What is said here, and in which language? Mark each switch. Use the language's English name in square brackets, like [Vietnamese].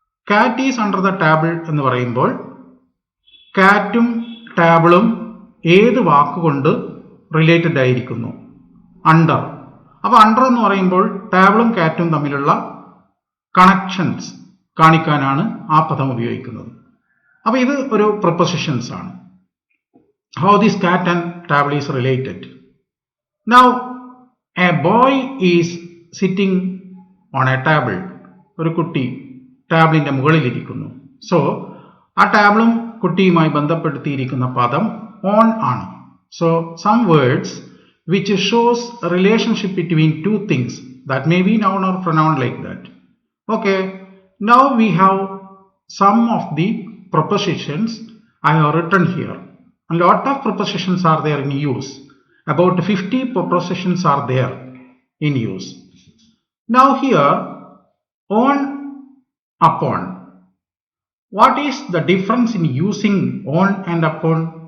[English] cat is under the table [Malayalam] എന്ന് പറയുമ്പോൾ കാറ്റും ടേബിളും ഏത് വാക്കുകൊണ്ട് റിലേറ്റഡ് ആയിരിക്കുന്നു? അണ്ടർ. അപ്പോൾ അണ്ടർ എന്ന് പറയുമ്പോൾ ടേബിളും കാറ്റും തമ്മിലുള്ള കണക്ഷൻസ് കാണിക്കാനാണ് ആ പദം ഉപയോഗിക്കുന്നത്. അപ്പോൾ ഇത് ഒരു പ്രൊപ്പോസിഷൻസ് ആണ്. [English] How this cat and table is related. Now a boy is sitting on a table. [Malayalam] ഒരു കുട്ടി ടേബിളിന്റെ മുകളിലിരിക്കുന്നു. സോ ആ ടേബിളും കുട്ടിയുമായി ബന്ധപ്പെടുത്തിയിരിക്കുന്ന പദം ഓൺ ആണ്. [English] So some words which shows relationship between two things that may be noun or pronoun like that. Okay, now we have some of the prepositions I have written here. A lot of prepositions are there in use. About 50 prepositions are there in use. Now here, on, upon. What is the difference in using on and upon?